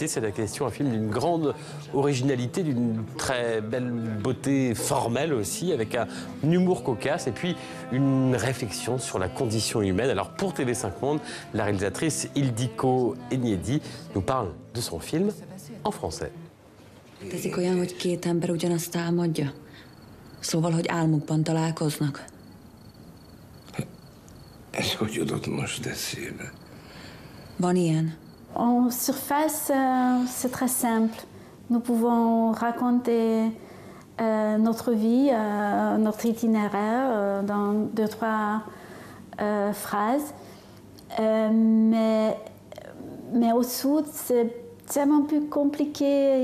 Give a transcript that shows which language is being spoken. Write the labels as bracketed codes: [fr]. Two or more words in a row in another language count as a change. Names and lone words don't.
[fr] C'est la question, un film d'une grande originalité, d'une très belle beauté formelle aussi, avec un humour cocasse et puis une réflexion sur la condition humaine. Alors pour TV5 Monde, la réalisatrice Ildikó Enyedi nous parle de son film en français. [hu] Teszik olyan, hogy két ember ugyanazt álmodja? Szóval, hogy álmukban találkoznak? Ez hogy jutott most eszébe? Van ilyen? [fr] En surface, c'est très simple. Nous pouvons raconter notre vie, notre itinéraire dans 2-3 phrases. Mais au sud, c'est tellement plus compliqué.